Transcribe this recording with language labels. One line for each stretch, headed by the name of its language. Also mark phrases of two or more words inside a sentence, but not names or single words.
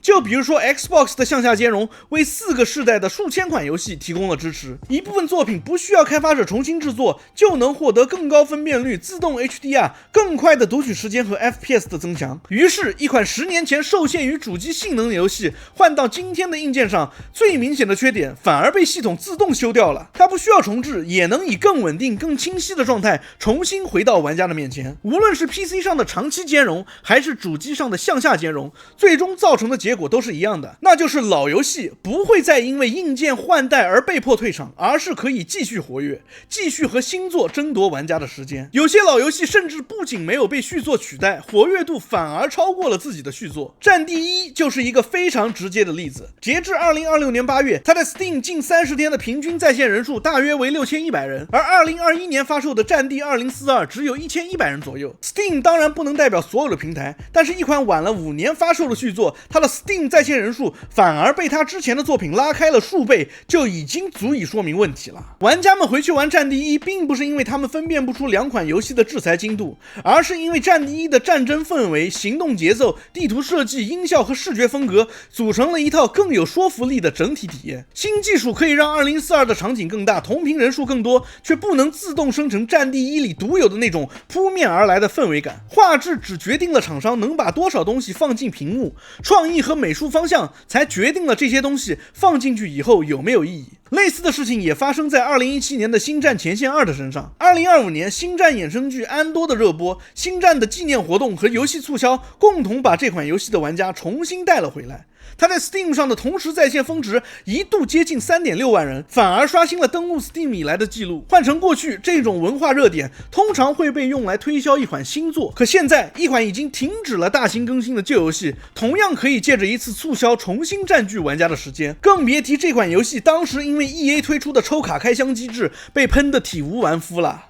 Chinese: 就比如說 Xbox 的向下兼容為4個世代的數千款遊戲提供了支持，一部分作品不需要開發者重新制作，就能獲得更高分辨率、自動 HDR、更快的讀取時間和 FPS 的增強。於是一款10年前受限於主機性能的遊戲換到今天的硬件上，最明顯的缺點反而被系統自動修掉了，它不需要重置，也能以更穩定、更清晰的狀態重新回到玩家的面前。無論是 PC 上的長期兼容，還是主機上的向下兼容，最終造成的結果都是一樣的，那就是老遊戲不會再因為硬件換代而被迫退場，而是可以繼續活躍，繼續和新作爭奪玩家的時間。有些老遊戲甚至不僅沒有被續作取代，活躍度反而超過了自己的續作。戰地1就是一個非常直接的例子。截至2026年8月，它在 Steam 近30天的平均在線人數大約為6100人，而2021年發售的戰地2042只有1100人左右。Steam 當然不能代表所有的平台，但是一款晚了5年發售的續作，它的 Steam 在線人數反而被它之前的作品拉開了數倍，就已經足以說明問題了。玩家們回去玩《戰地1》，並不是因為他們分辨不出两款游戏的制裁精度，而是因為《戰地1》的戰爭氛圍、行動節奏、地圖設計、音效和視覺風格組成了一套更有說服力的整體體驗。新技術可以讓2042的場景更大，同屏人数更多，却不能自动生成《戰地1》裡獨有的那種撲面而來的氛圍感。畫質只決定了廠商能把多少東西放進屏幕，創意和美術方向才決定了這些東西放進去以後有沒有意義。類似的事情也發生在2017年的《星戰前線2》的身上。2025年，星戰衍生劇《安多》的熱播，星戰的紀念活動和游戲促銷共同把這款游戲的玩家重新帶了回来。它在 Steam 上的同时在線峰值一度接近 3.6 万人，反而刷新了登錄 Steam 以來的記錄。换成过去，这種文化热點通常會被用來推銷一款新作，可現在一款已經停止了大型更新的舊遊戲，同樣可以借着一次促銷重新佔據玩家的時間。更別提這款遊戲當時因為 EA 推出的抽卡開箱機制被噴得體無完膚了。